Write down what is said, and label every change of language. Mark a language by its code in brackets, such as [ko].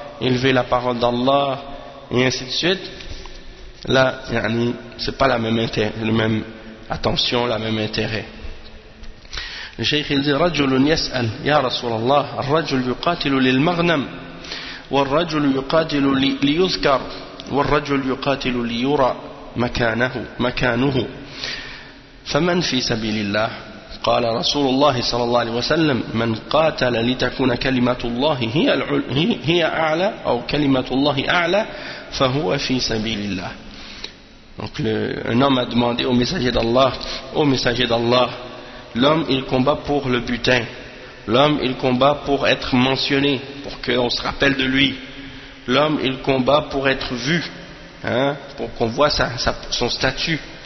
[fr] élever la parole d'Allah, et ainsi de suite, là, yani, c'est pas la même, la même attention, la même intérêt. Le cheikh il dit, [ar] رجل يسأل يا رسول الله الرجل يقاتل للمغنم والرجل يقاتل ليذكر والرجل يقاتل ليرى مكانه فمن في سبيل الله قال رسول الله صلى الله عليه وسلم من قاتل لتكون كلمة الله هي أعلى أو كلمة الله أعلى فهو في سبيل الله. [fr] Donc un homme a demandé au messager d'Allah, au messager d'Allah, l'homme il combat pour le butin, l'homme il combat pour être mentionné, pour qu'on se rappelle de lui, l'homme il combat pour être vu, hein, pour qu'on voit son statut.